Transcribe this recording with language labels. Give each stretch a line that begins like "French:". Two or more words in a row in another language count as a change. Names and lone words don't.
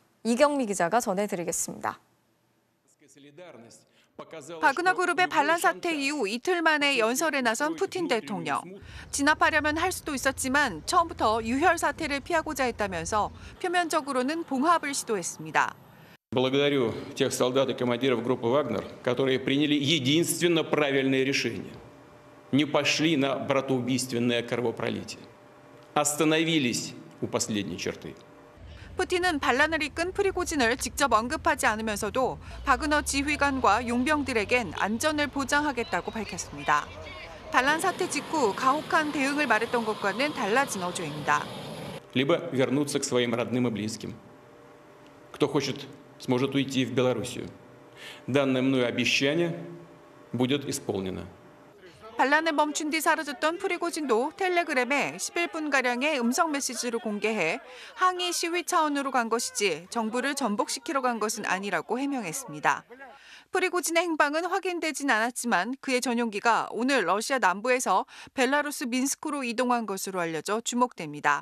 Korean: 이경미 기자가 전해드리겠습니다. 바그너 그룹의 반란 사태 이후 이틀 만에 연설에 나선 푸틴 대통령. 진압하려면 할 수도 있었지만 처음부터 유혈 사태를 피하고자 했다면서 표면적으로는 봉합을 시도했습니다.
Russian: Благодарю тех солдат и командиров группы «Вагнер», которые приняли единственно правильное решение. Не пошли на братоубийственное кровопролитие. Остановились у последней черты.
Korean: 푸틴은 반란을 이끈 프리고진을 직접 언급하지 않으면서도 바그너 지휘관과 용병들에겐 안전을 보장하겠다고 밝혔습니다. 반란 사태 직후 가혹한 대응을 말했던 것과는 달라진 어조입니다.
Russian: Либо вернуться к своим родным и близким. Кто хочет, сможет уйти в Белоруссию. Данное мною обещание будет исполнено.
Korean: 반란을 멈춘 뒤 사라졌던 프리고진도 텔레그램에 11분가량의 음성 메시지를 공개해 항의 시위 차원으로 간 것이지 정부를 전복시키러 간 것은 아니라고 해명했습니다. 프리고진의 행방은 확인되진 않았지만 그의 전용기가 오늘 러시아 남부에서 벨라루스 민스크로 이동한 것으로 알려져 주목됩니다.